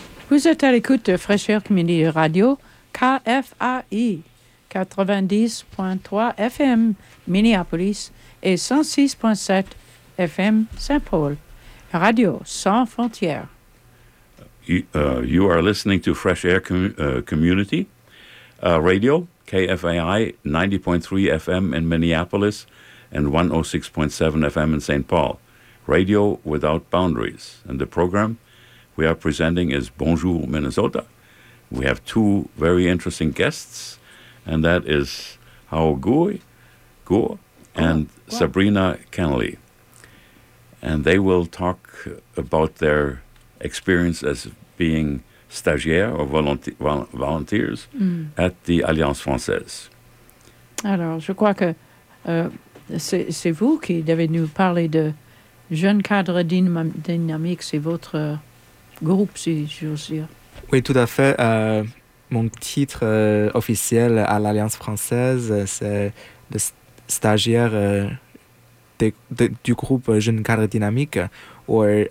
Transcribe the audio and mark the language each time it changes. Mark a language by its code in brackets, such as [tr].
[fr] Vous êtes à l'écoute de Fresh Air Community Radio, KFAI, 90.3 FM Minneapolis et 106.7 FM Saint-Paul, Radio Sans Frontières. [en] You are listening to Fresh Air Community Radio, KFAI, 90.3 FM in Minneapolis and 106.7 FM in Saint Paul, Radio Without Boundaries. And the program we are presenting is Bonjour Minnesota. We have two very interesting guests, and that is Howard Gore and Sabrina Kennelly. And they will talk about their experience as being stagiaires or volunteers at the Alliance Française. [fr] Alors, je crois que c'est vous qui devez nous parler de jeune cadre dynamique, c'est votre groupe, si j'ose dire. Oui, tout à fait. Mon titre officiel à l'Alliance Française, c'est de stagiaire du groupe Jeune Cadre Dynamique, ou